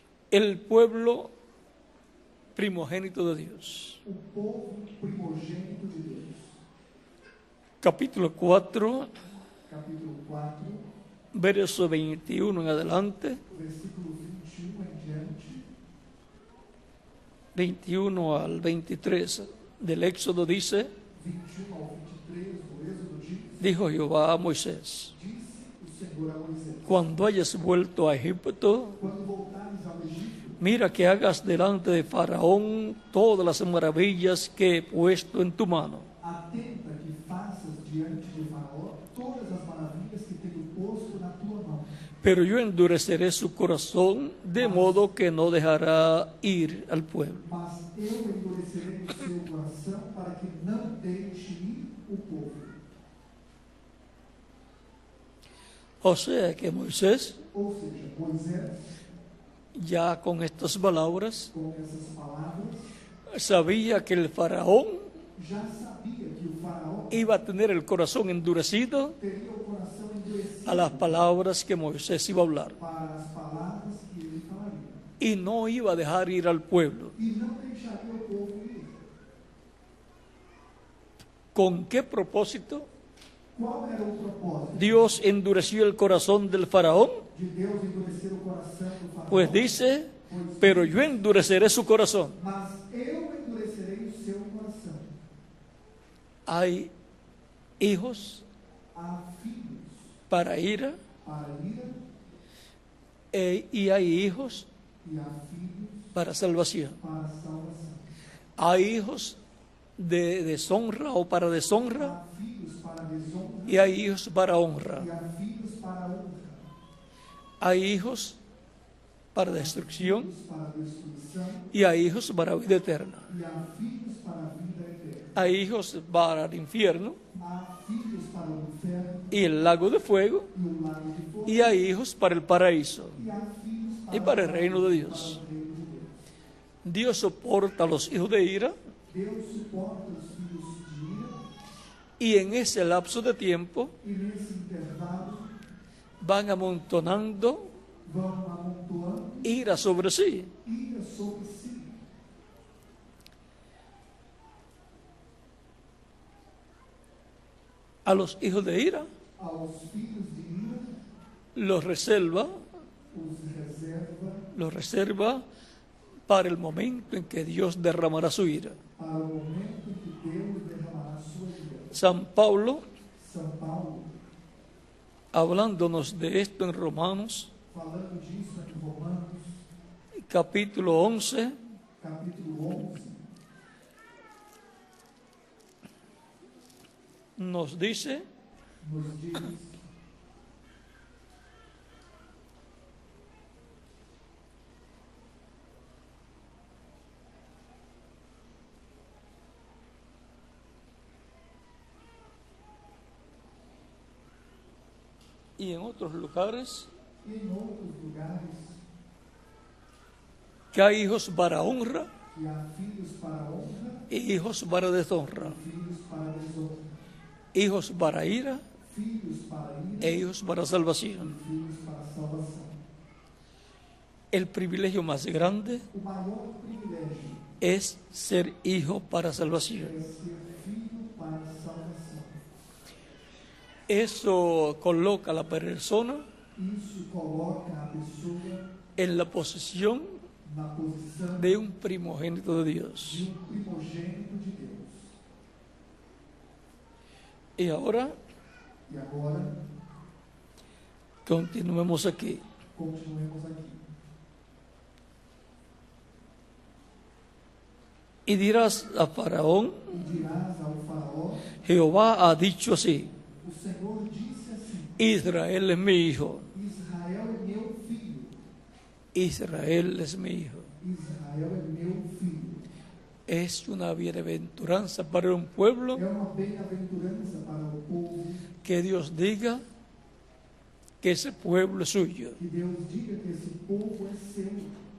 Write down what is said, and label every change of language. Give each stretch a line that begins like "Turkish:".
Spanish: El pueblo primogénito de Dios.
Portuguese: O povo primogênito de Deus.
Spanish: Capítulo 4,
Portuguese: Capítulo 4,
Spanish: verso 21 en adelante,
Portuguese: versículo 21 em diante,
Spanish: 21 al 23 del Éxodo dice,
Portuguese: 21 ao 23 do Êxodo diz,
Spanish: dijo Jehová a Moisés,
Portuguese: disse o Senhor a Moisés,
Spanish: cuando hayas vuelto a Egipto,
Portuguese: quando voltares ao Egito,
Spanish: mira que hagas delante de Faraón todas las maravillas que he puesto en tu mano.
Portuguese: atenta que faças diante de Faraó todas as maravilhas que tenho posto na tua mão.
Spanish: Pero yo endureceré su corazón de modo que no dejará ir al pueblo.
Portuguese: Mas eu endurecerei o seu coração para que não deixe ir o povo.
Spanish: O sea que Moisés,
Portuguese: Ou seja, Moisés,
Spanish: ya con estas palabras,
Portuguese: com essas palavras,
Spanish: sabía que el Faraón
Portuguese: já sabia que o Faraó
Spanish: iba a tener el corazón endurecido
Portuguese: teria o coração endurecido
Spanish: a las palabras que Moisés iba a hablar
Portuguese: para as palavras que ele falaria.
Spanish: y no iba a dejar ir al pueblo.
Portuguese: E não deixaria o povo ir.
Spanish: ¿Con qué propósito
Portuguese: Qual era o propósito
Spanish: Dios endureció el corazón del Faraón?
Portuguese: de Deus endurecer o coração do Faraó?
Spanish: Pues dice, pero yo endureceré su corazón.
Portuguese: Mas eu endurecerei o seu coração.
Spanish: Hay hijos
Portuguese: Há filhos
Spanish: para ira
Portuguese: para ira
Spanish: y hay hijos
Portuguese: e há filhos
Spanish: para salvación.
Portuguese: para salvação.
Spanish: Hay hijos de deshonra o para deshonra
Portuguese: Há filhos para desonra
Spanish: y hay hijos para honra.
Portuguese: e há filhos para honra.
Spanish: Hay hijos para destrucción
Portuguese: Filhos para destruição
Spanish: y hay hijos para vida eterna.
Portuguese: e há filhos para a vida
Spanish: Hay hijos para el infierno
Portuguese: há filhos para o inferno
Spanish: y el lago de fuego,
Portuguese: e o lago de fogo,
Spanish: y hay hijos para el paraíso
Portuguese: e há filhos
Spanish: y para el reino de Dios.
Portuguese: para o reino de Deus.
Spanish: Dios soporta a los hijos de ira,
Portuguese: Deus suporta os filhos de ira,
Spanish: y en ese lapso de tiempo
Portuguese: e nesse intervalo
Spanish: van amontonando
Portuguese: vão amontoando
Spanish: ira sobre sí.
Portuguese: ira sobre si.
Spanish: A los hijos de ira
Portuguese: Aos filhos de ira
Spanish: los reserva
Portuguese: os
Spanish: reserva para el momento en que Dios derramará su ira.
Portuguese: para o momento em que Deus derramará sua ira.
Spanish: San Pablo,
Portuguese: São Paulo,
Spanish: hablándonos de esto en Romanos,
Portuguese: falando disso em Romanos,
Spanish: capítulo 11,
Portuguese: capítulo 11,
Spanish: nos dice:
Portuguese: nos diz:
Spanish: y en otros lugares,
Portuguese: e em outros lugares,
Spanish: que hay hijos para honra
Portuguese: que há filhos para honra
Spanish: y hijos para deshonra,
Portuguese: e filhos para desonra,
Spanish: hijos para ira
Portuguese: filhos para ira
Spanish: e hijos para salvación.
Portuguese: e filhos para salvação.
Spanish: El privilegio más grande
Portuguese: O maior privilégio
Spanish: es ser hijo para salvación.
Portuguese: é ser filho para salvação.
Spanish: Eso coloca a la persona
Portuguese: Isso coloca a pessoa
Spanish: en la posición
Portuguese: na posição
Spanish: de un primogénito de Dios.
Portuguese: de primogênito de Deus.
Spanish: Y ahora
Portuguese: E agora,
Spanish: continuemos aquí.
Portuguese: continuemos aqui.
Spanish: Y dirás a Faraón:
Portuguese: E dirás ao faraó:
Spanish: Jehová ha dicho así,
Portuguese: o Senhor disse assim:
Spanish: Israel es mi hijo,
Portuguese: Israel é meu filho,
Spanish: Israel es mi hijo.
Portuguese: Israel é meu filho.
Spanish: Es una bienaventuranza para un pueblo
Portuguese: É uma bem-aventurança para o povo
Spanish: que Dios diga que ese pueblo es suyo.
Portuguese: que Deus diga que esse povo é seu.